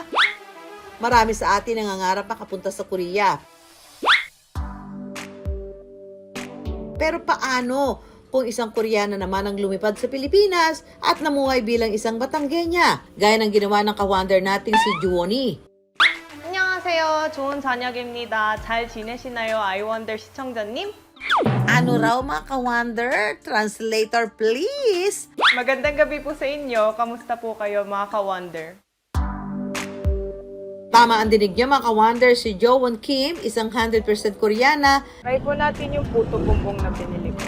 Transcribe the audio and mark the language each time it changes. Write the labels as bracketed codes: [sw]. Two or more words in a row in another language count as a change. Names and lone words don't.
[tl] Marami sa atin nangangarap makapunta sa Korea. Pero paano kung isang Koreana naman ang lumipad sa Pilipinas at namuhay bilang isang Batangueña, gaya ng ginawa ng ka-Wonder nating si Juwoni? [ko] 안녕하세요. 좋은 저녁입니다. 잘 지내시나요, 아이원더 시청자님? [tl] Ano raw mga ka-Wonder? [en] Translator please! [tl] Magandang gabi po sa inyo. Kamusta po kayo, mga ka-wonder? Tama ang dinig niyo mga ka-Wonder, si Jowon Kim, isang 100% Koreana. Try po natin yung puto bumbong na pinili ko.